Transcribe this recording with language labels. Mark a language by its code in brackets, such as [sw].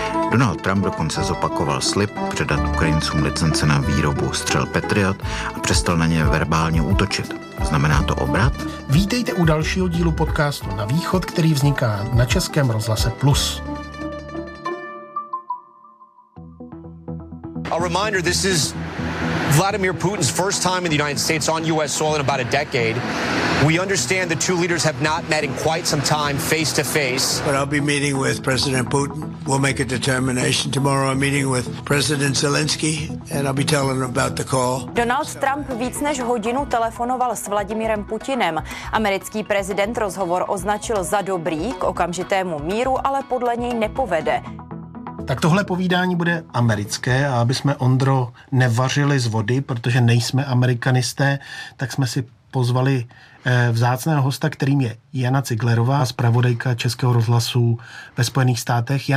[cs] Donald Trump dokonce zopakoval slib předat Ukrajincům licence na výrobu střel Patriot a přestal na ně verbálně útočit. Znamená to obrat? Vítejte u dalšího dílu podcastu Na východ, který vzniká na Českém rozhlase Plus. [en] A reminder, this is Vladimir Putin's first time in the United States on U.S. soil in about a decade. We understand the two leaders have not met in quite some time face to face. But I'll be meeting with President Putin. We'll make a determination tomorrow. I'm meeting with President Zelensky and I'll be telling him about the call. [cs] Donald Trump víc než hodinu telefonoval s Vladimírem Putinem. Americký prezident rozhovor označil za dobrý, k okamžitému míru ale podle něj nepovede. Tak tohle povídání bude americké a aby jsme, Ondro, nevařili z vody, protože nejsme amerikanisté, tak jsme si pozvali vzácného hosta, kterým je Jana Ciglerová, zpravodajka Českého rozhlasu ve Spojených státech.